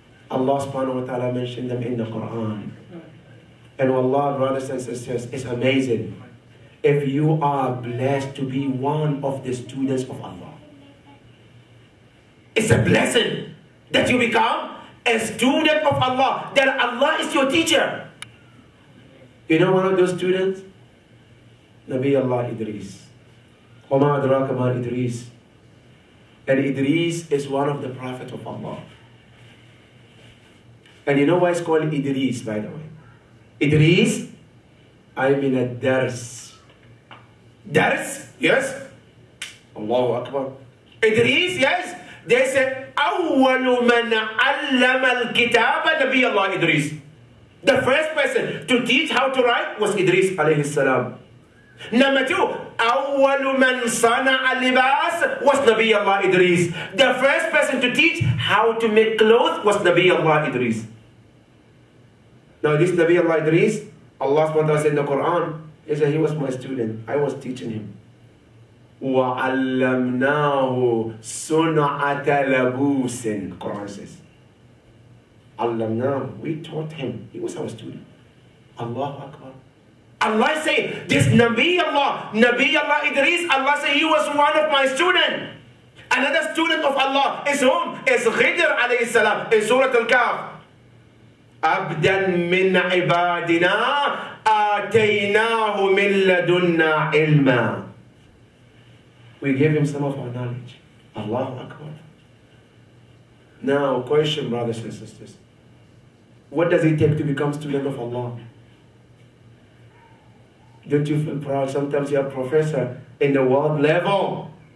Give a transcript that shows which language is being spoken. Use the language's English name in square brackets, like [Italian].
[English] Allah subhanahu wa ta'ala mentioned them in the Quran. And Allah, brothers and sisters, it's amazing if you are blessed to be one of the students of Allah. It's a blessing that you become a student of Allah, that Allah is your teacher. You know one of those students? Nabi Allah Idris. [Arabic] وَمَا أَدْرَاكَ مَا Idris. [English] And Idris is one of the prophets of Allah. And you know why it's called Idris, by the way? Idris, I mean a dars. Dars, yes? Allahu Akbar. Idris, yes? They said, [Arabic] أَوَّلُ مَنْ عَلَّمَ الْكِتَابَ نَبِيَ اللَّهِ Idris. [English] The first person to teach how to write was Idris alayhi salam. Number two, [Arabic] أَوَّلُ مَنْ صَنَعَ الْلِبَاسِ [English] was Nabi Allah Idris. The first person to teach how to make clothes was Nabi Allah Idris. Now this Nabi Allah Idris, Allah subhanahu wa ta'ala said in the Quran, he said he was my student. I was teaching him. [Arabic] وَعَلَّمْنَاهُ صُنْعَةَ لَبُوسٍ [English] Quran says. [Arabic] عَلَّمْنَاهُ, [English] we taught him. He was our student. Allahu Akbar. Allah say, this Nabi Allah Idris, Allah say he was one of my students. Another student of Allah is whom? Is Khidr alayhi salam in Surah Al-Kahf. [Arabic] عبدا من عبادنا آتيناه من لدنا علما. [English] We gave him some of our knowledge. Allahu Akbar. Now, question, brothers and sisters. What does it take to become student of Allah? Don't you feel proud? Sometimes you're a professor in the world level.